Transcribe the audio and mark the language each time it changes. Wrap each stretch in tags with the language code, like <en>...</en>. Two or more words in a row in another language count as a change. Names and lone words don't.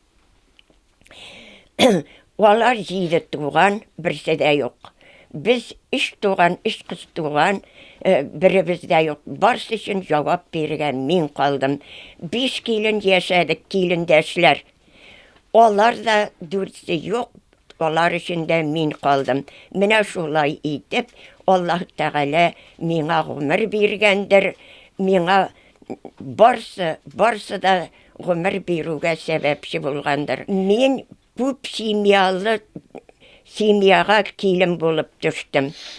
<tt>Алар 7 туган, берсе дә юк. Без 3 туган, 3 кыз туган, беребез дә юк. Барсы өчен җавап биргән мин калдым. 5 килен яшәдек, килендәшләр. Алар да 4-се юк. Алар içinde min kaldım. Менә шулай итеп, Аллаһ Тәгалә миңа гомер биргәндер. Миңа барсы да гомер бирүгә сәбәпче булгандыр. Мин күп семьяга килен булып төштем.</tt>